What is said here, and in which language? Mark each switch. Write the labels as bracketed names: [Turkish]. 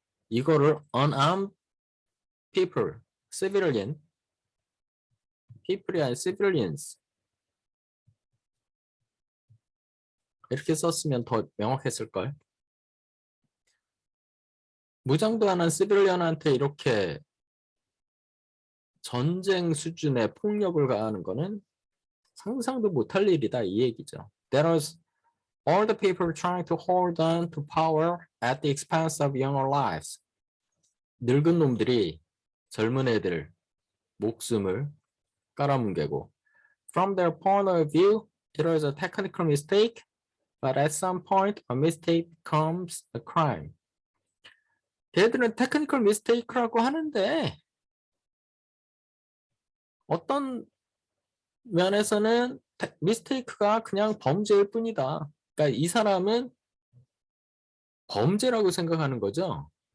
[Korean] 이거를 [English] unarmed people, [Korean] people이 아니라 civilians 이렇게 썼으면 더 명확했을걸. 무장도 안 한 시빌리언한테 이렇게 전쟁 수준의 폭력을 가하는 거는 상상도 못할 일이다 이 얘기죠. [English] There was all the people trying to hold on to power at the expense of younger lives. [Korean] 늙은 놈들이 젊은 애들 목숨을 깔아뭉개고. [English] From their point of view, it was a technical mistake, but at some point, a mistake becomes a crime. [Korean] 걔들은 테크니컬 미스테이크라고 하는데 어떤 면에서는 미스테이크가 그냥 범죄일 뿐이다. 그러니까 이 사람은 범죄라고 생각하는 거죠.